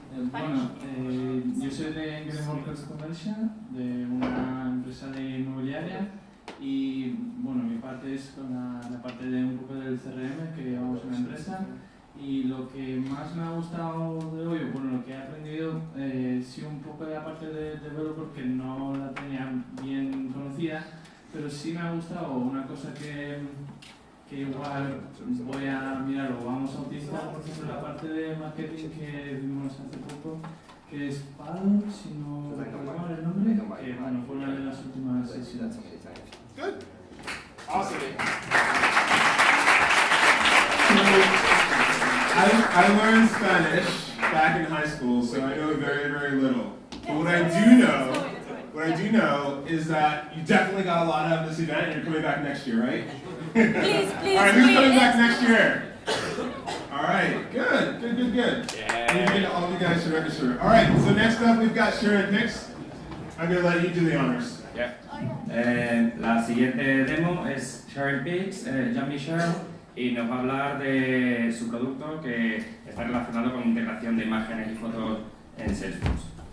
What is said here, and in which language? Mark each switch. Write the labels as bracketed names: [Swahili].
[Spanish] Bueno, yo soy de Greenworkers Commercial, de una empresa de inmobiliaria, y bueno, mi parte es con la parte de un poco del CRM que llevamos en la empresa, y lo que más me ha gustado de hoy, bueno, lo que he aprendido, sí un poco de la parte de developer que no la tenía bien conocida, pero sí me ha gustado una cosa que igual voy a mirar o vamos a utilizar, por ejemplo, la parte de marketing que vimos hace poco, que es Copado, si no recuerdo mal el nombre, que bueno, fue una de las últimas sesiones. [English] Good. Awesome. I learned Spanish back in high school, so I know very, very little. But what I do know is that you definitely got a lot out of this event, and you're coming back next year, right? Please, All right, who's coming back next year? All right, good. Yeah. All of you guys should register. All right, so next up we've got SharinPix. I'm going to let you do the honors. Yeah. [Spanish] La siguiente demo es SharinPix, Jean-Michel, y nos va a hablar de su producto que está relacionado con integración de imágenes y fotos en Salesforce.